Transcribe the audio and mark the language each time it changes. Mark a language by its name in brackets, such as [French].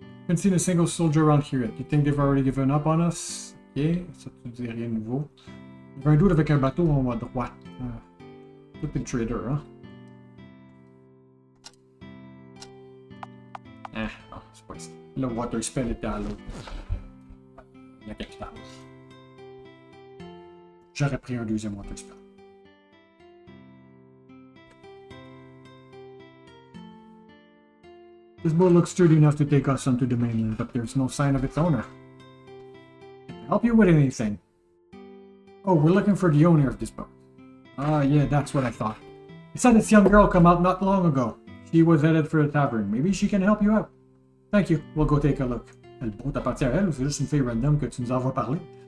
[English] I haven't seen a single soldier around here yet. You think they've already given up on us? [French] Ok, ça tu dis rien de nouveau. Il y avait un doute avec un bateau en haut à droite. Tout est trader, hein? Ah, non, c'est pas ici. Le water spell était à l'autre. La capitale. j'aurais pris un deuxième water spell. [English] This boat looks sturdy enough to take us onto the mainland, but there's no sign of its owner. Can I help you with anything? Oh, we're looking for the owner of this boat. Ah, yeah, that's what I thought. I saw this young girl come out not long ago. She was headed for the tavern. Maybe she can help you out. Thank you. We'll go take a look. [French] Le boat appartient à elle ou c'est juste une fille random que tu nous envoies parler?